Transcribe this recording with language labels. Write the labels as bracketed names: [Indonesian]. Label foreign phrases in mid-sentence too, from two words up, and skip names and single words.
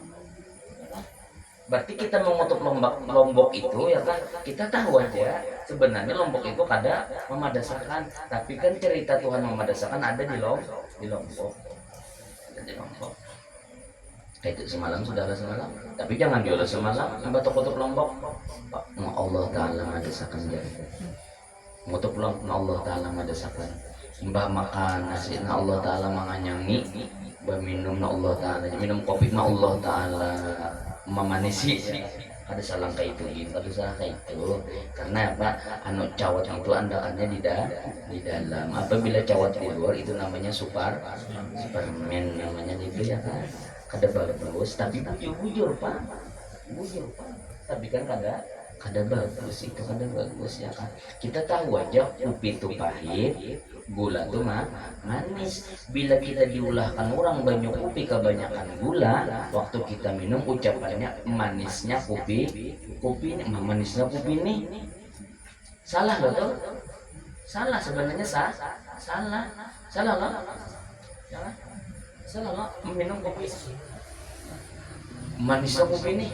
[Banjar] Berarti kita mengutuk Lombok itu ya kan, kita tahu aja sebenarnya Lombok itu kada memadasakan, tapi kan cerita Tuhan memadasakan ada di Lombok. Ada di Lombok. Kayak itu semalam saudara semalam. Tapi jangan diolah semalam sampai kutuk Lombok. Allah Ta'ala madasakan jadi. Ngutuk Lombok Allah Ta'ala madasakan. Mbah makan nasi na Allah Ta'ala manganyangi, mbah minum na Allah Ta'ala, minum kopi na Allah Ta'ala memanisi. Ada salah kayak itu gitu, ada salah kayak itu. Karena apa? Anu cawat itu andakannya di dalam. Apabila cawat di luar itu namanya superman namanya itu ya kan. Kada bagus, tapi bujur pak. Tapi kan kada bagus, itu kada bagus ya kan. Kita tahu aja kopi itu pahit, gula tuh manis. Bila kita diulahkan orang banyak kopi kebanyakan gula, waktu kita minum ucapannya manisnya kopi ini, manisnya kopi ini. Salah loh tuh. Salah sebenarnya salah loh. Salah loh minum kopi manisnya kopi ini.